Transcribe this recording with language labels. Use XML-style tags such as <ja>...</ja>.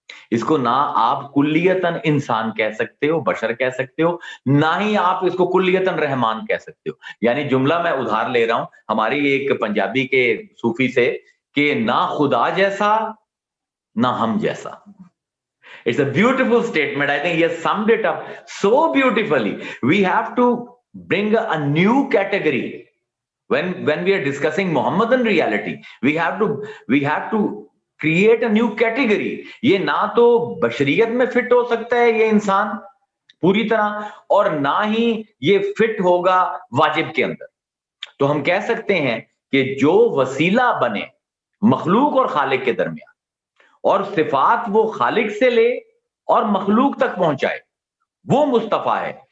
<ur>اس کو نہ آپ کلیتاً انسان کہہ سکتے ہو, بشر کہہ سکتے ہو, نہ ہی آپ اس کو کلیتاً رحمان کہہ سکتے ہو. یعنی جملہ میں ادھار لے رہا ہوں ہماری ایک پنجابی کے صوفی سے کہ نہ خدا جیسا نہ ہم جیسا.</ur> <en>It's a beautiful statement. I think he has summed it up so beautifully. We have to bring a new category when we are discussing Muhammadan reality. We have to create a new category.</en> <ur>یہ نہ تو بشریت میں fit ہو سکتا ہے یہ انسان پوری طرح, اور نہ ہی یہ فٹ ہوگا واجب کے اندر. تو ہم کہہ سکتے ہیں کہ جو وسیلہ بنے مخلوق اور خالق کے درمیان, اور صفات وہ خالق سے لے اور مخلوق تک پہنچائے, وہ مصطفیٰ ہے.</ur>